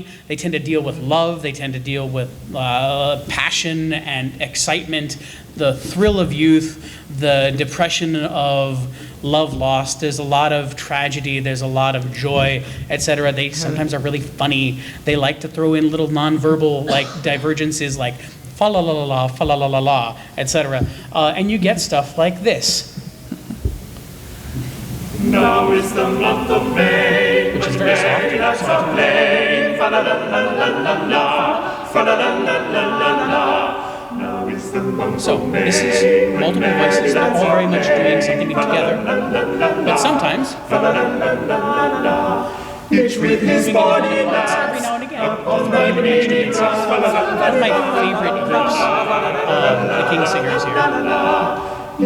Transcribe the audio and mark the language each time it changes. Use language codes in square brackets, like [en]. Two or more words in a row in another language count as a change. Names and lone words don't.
[en] They tend to deal with love. They tend to deal with passion and excitement, the thrill of youth, the depression of love lost. There's a lot of tragedy. There's a lot of joy, etc. They sometimes are really funny. They like to throw in little nonverbal like divergences like fa la la la la, la, etc. And you get stuff like this. Now is the month of May, which is very soft. of May, fa la la la la la la, fa la la la la la la. Now is the month So of May. this is multiple voices that are all very much doing something together, but sometimes Each with his body every now and again, just by the instruments. One of my favorite groups, the King Singers here.